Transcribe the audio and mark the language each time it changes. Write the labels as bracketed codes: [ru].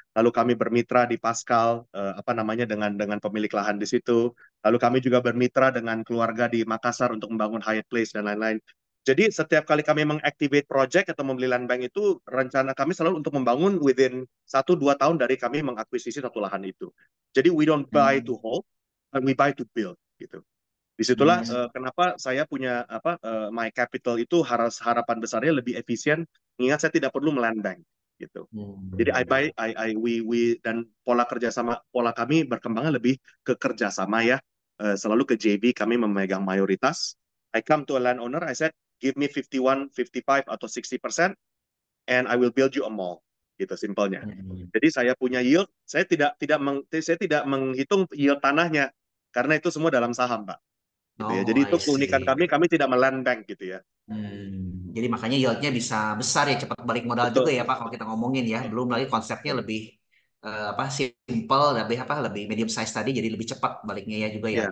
[id] Lalu kami bermitra di Pascal apa namanya dengan pemilik lahan di situ. Lalu kami juga bermitra dengan keluarga di Makassar untuk membangun Hyatt Place dan lain-lain. Jadi setiap kali kami mengactivate project atau membeli land bank itu, rencana kami selalu untuk membangun within 1-2 tahun dari kami mengakuisisi satu lahan itu. [en] Jadi we don't buy to hold, but we buy to build gitu. [id] Disitulah kenapa saya punya my capital itu harapan besarnya lebih efisien, mengingat saya tidak perlu meland bank gitu. Jadi we dan pola kami berkembangnya lebih ke kerjasama ya, selalu ke JV kami memegang mayoritas. [en] I come to a landowner, I said give me 51, 55 atau 60% and I will build you a mall. [id] Gitu simpelnya. Jadi saya punya yield, saya tidak menghitung yield tanahnya karena itu semua dalam saham, Pak. Gitu ya. Oh, Jadi itu [en] I [id] keunikan [en] see. [id] kami tidak meland bank gitu ya. Jadi makanya yieldnya bisa besar ya, cepat balik modal juga Betul. ya Pak kalau kita ngomongin ya. Belum lagi konsepnya lebih apa simple, lebih medium size tadi, jadi lebih cepat baliknya ya juga ya